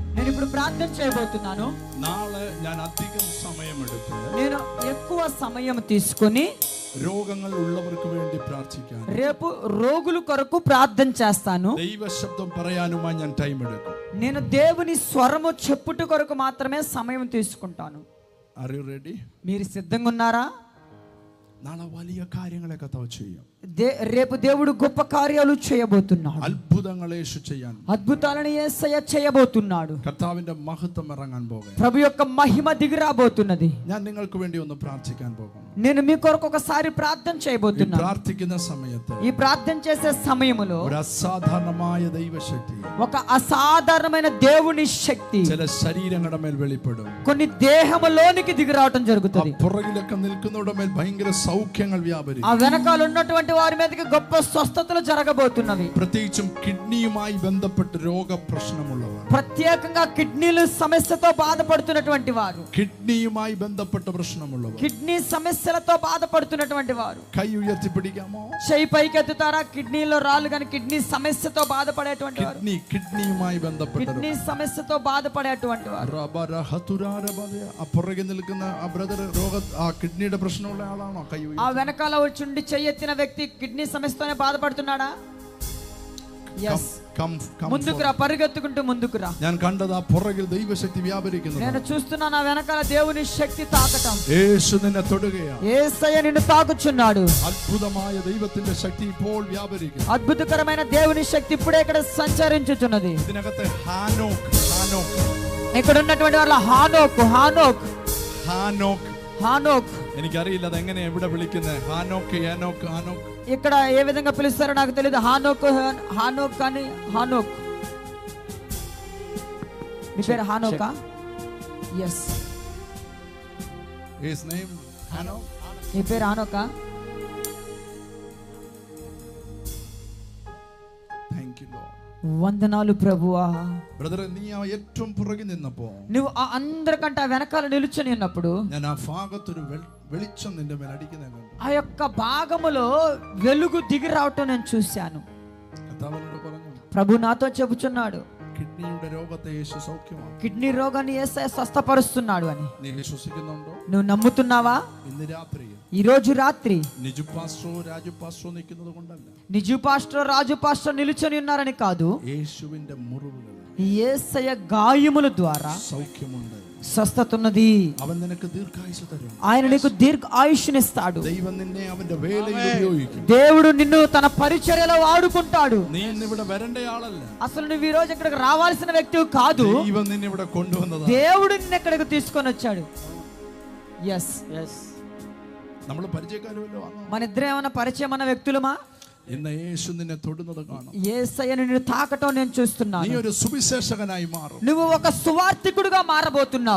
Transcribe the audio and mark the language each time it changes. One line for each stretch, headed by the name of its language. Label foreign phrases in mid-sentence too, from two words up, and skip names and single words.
Telugu: నేను ఇప్పుడు ప్రార్థన చేయబోతున్నాను.
Malayalam: നാളെ ഞാൻ അധികം സമയമെടുത്ത്
Telugu: నేను ఎక్కువ సమయం తీసుకొని
Malayalam: രോഗങ്ങൾ ഉള്ളവർക്ക് വേണ്ടി പ്രാർത്ഥിക്കാൻ,
Telugu: రేపు రోగుల కొరకు ప్రార్థన చేస్తాను.
Malayalam: ദൈവശബ്ദം പറയാനുമായി ഞാൻ ടൈം എടുക്കും.
Telugu: నేను దేవుని స్వరము చెప్పుట కొరకు మాత్రమే సమయం తీసుకుంటాను.
English: Are you ready?
Telugu: మీరు సిద్ధంగా ఉన్నారా?
Malayalam: നാളെ വലിയ കാര്യങ്ങളെ കർത്താവ് ചെയ്യും.
Telugu: రేపు దేవుడు గొప్ప కార్యాలు చేయబోతున్నాడు.
Malayalam: അത്ഭുതങ്ങൾ യേശു ചെയ്യാൻ,
Telugu: అద్భుతాలను యేసయ్య చేయబోతున్నాడు.
Malayalam: കർത്താവിന്റെ മഹത്വം ഇറങ്ങാൻ പോകുന്നു.
Telugu: ప్రభు యొక్క మహిమ దిగిరాబోతున్నది.
Malayalam: ഞാൻ നിങ്ങൾക്ക് വേണ്ടി ഒന്ന് പ്രാർത്ഥിക്കാൻ പോകുന്നു.
Telugu: నేను మీ కొరకు ఒకసారి ప్రార్థన చేయబోతున్నాను.
Malayalam: പ്രാർത്ഥിക്കുന്ന സമയത്ത്
Telugu: ఈ ప్రార్థన చేసే సమయములో
Malayalam: ഒരു അസാധാരണമായ ദൈവശക്തി
Telugu: ఒక అసాధారణమైన దేవుని శక్తి
Malayalam: ചില ശരീരങ്ങളുടെ മേൽ വെളിപ്പെടും.
Telugu: కొన్ని దేహములోనికి దిగి రావటం జరుగుతుంది.
Malayalam: പുറകിലൊക്കെ നിൽക്കുന്നവരുടെ മേൽ ഭയങ്കര സൗഖ്യങ്ങൾ വ്യാപരിക്കും.
Telugu: ఆ వెనకాల ఉన్నటువంటి వారి మీదకి గొప్ప స్వస్థతలు జరగబోతున్నవి.
Malayalam: പ്രത്യേകിച്ചും കിഡ്നിയുമായി ബന്ധപ്പെട്ട് രോഗപ്രശ്നമുള്ളവർ,
Telugu: ప్రత్యేకంగా కిడ్నీల సమస్యతో బాధపడుతున్నటువంటి వారు,
Malayalam: കിഡ്നിയുമായി ബന്ധപ്പെട്ട പ്രശ്നമുള്ളവർ,
Telugu: కిడ్నీ సమస్యలతో బాధపడుతున్నటువంటి వారు
Malayalam: കൈ ഉയർത്തി പിടിക്കാമോ?
Telugu: చెయ్యి పైకెత్తుతారా? కిడ్నీలో రాళ్ళు కానీ కిడ్నీ సమస్యతో బాధపడేటువంటి వారు,
Malayalam: കിഡ്നിയുമായി ബന്ധപ്പെട്ട
Telugu: కిడ్నీ సమస్యతో బాధపడేటువంటి వారు,
Malayalam: ആ പുറകെ നിൽക്കുന്ന ആ ബ്രദർ ആ കിഡ്നിയുടെ പ്രശ്നമുള്ള ആളാണോ? കൈ
Telugu: ఆ వెనకాల వచ్చి చెయ్యెత్తిన వ్యక్తి కిడ్నీ సమస్యతోనే బాధపడుతున్నాడా? ముందుకురా, పరిగెత్తుకుంటూ ముందుకురా.
Malayalam: ഞാൻ കണ്ടത് ആ പുറകിൽ ദൈവശക്തി വ്യാപരിക്കുന്നു.
Telugu: నేను చూస్తున్నాను ఆ వెనకాల దేవుని శక్తి తాకటం.
Malayalam: യേശു നിന്നെ തൊടുകയാണ്.
Telugu: యేసయ్య నిన్ను తాకుచున్నాడు.
Malayalam: അത്ഭുതമായ ദൈവത്തിന്റെ ശക്തി ഇപ്പോൾ വ്യാപരിക്കുന്നു.
Telugu: అద్భుతకరమైన దేవుని శక్తి ఇప్పుడే ఇక్కడ సంచరించుచున్నది.
Malayalam: ഇതിനകത്ത് ഹാനോക്ക്
Telugu: ఇక్కడ ఉన్నటువంటి వాళ్ళ హానోక్ హానోక్
Malayalam: ഹാനോക്ക്
Telugu: హానోక్
Malayalam: എനിക്കറിയില്ല അതെങ്ങനെ എവിടെ വിളിക്കുന്നത്. ഹാനോക്ക് ഹാനോക്ക് ഹാനോക്ക്
Telugu: ఇక్కడ ఏ విధంగా పిలుస్తారో నాకు తెలియదు. హానోక్ హానోక్ కానీ హానోక్. మీ పేరు హానోకా? ఎస్.
English: His name ഹാനോക്ക്.
Telugu: మీ పేరు హానోకా?
English: Thank you Lord.
Telugu: వందనాలు ప్రభువా.
Malayalam: ബ്രദർ, നീ ആ ഏറ്റവും പുറകിൽ നിന്നപ്പോ,
Telugu: నువ్వు ఆ అందరికంటే ఆ వెనకాల నిలుచుని ఉన్నప్పుడు
Malayalam: ഞാൻ ആ ഭാഗത്തൊരു വെളിച്ചം നിന്റെ മേൽ അടിക്കുന്നത് കണ്ടു.
Telugu: ఆ యొక్క భాగములో వెలుగు దిగి రావటం నేను చూశాను.
Malayalam: കർത്താവിനോട് പറഞ്ഞു,
Telugu: ప్రభు నాతో చెబుతున్నాడు,
Malayalam: കിഡ്നിയുടെ രോഗത്തെ യേശു സൗഖ്യമാക്കും.
Telugu: కిడ్నీ రోగాన్ని యేసయ్య స్వస్థపరుస్తున్నాడు అని.
Malayalam: നീ വിശ്വസിക്കുന്നുണ്ടോ?
Telugu: నువ్వు నమ్ముతున్నావా?
Malayalam: ഇന്ന് രാത്രി
Telugu: ఈ రోజు రాత్రి
Malayalam: നിജു പാസ്റ്ററോ രാജു പാസ്റ്ററോ നിൽക്കുന്നത് കൊണ്ടല്ല,
Telugu: నిజు పాస్టర్ రాజు పాస్టర్ నిలుచొని ఉన్నారని కాదు,
Malayalam: യേശുവിന്റെ മുറിവുകൾ,
Telugu: యేసయ్య గాయముల ద్వారా
Malayalam: സൗഖ്യമുണ്ട്.
Telugu: స్వస్థత ఉన్నది.
Malayalam: അവൻ നിനക്ക് ദീർഘായുസ്സ് തരും.
Telugu: ఆయన నీకు దీర్ఘ ఆయుష్నిస్తాడు.
Malayalam: ദൈവം നിന്നെ അവന്റെ വേലയിൽ ഉപയോഗിക്കും.
Telugu: దేవుడు నిన్ను తన పరిచర్యలో వాడుకుంటాడు.
Malayalam: നീ ഇന്ന് ഇവിടെ വരേണ്ടയാളല്ല.
Telugu: అసలు నువ్వు ఈ రోజు ఇక్కడికి రావాల్సిన వ్యక్తి కాదు.
Malayalam: ദൈവം നിന്നെ ഇവിടെ കൊണ്ടുവന്നതാണ്.
Telugu: దేవుడు నిన్ను ఇక్కడికి తీసుకొని వచ్చాడు. ఎస్ ఎస్.
Malayalam: നമ്മൾ പരിചയക്കാരുമല്ലോ.
Telugu: మన ఇద్దరు ఏమైనా పరిచయం అన్న వ్యక్తులమా?
Malayalam: ഇന്ന് യേശു നിന്നെ തൊടുന്നത് കാണും.
Telugu: యేసయ్య నిన్ను తాకటం నేను చూస్తున్నాను.
Malayalam: നീ ഒരു സുവിശേഷകനായി മാറും.
Telugu: నువ్వు ఒక సువార్తికుడుగా మారబోతున్నావు.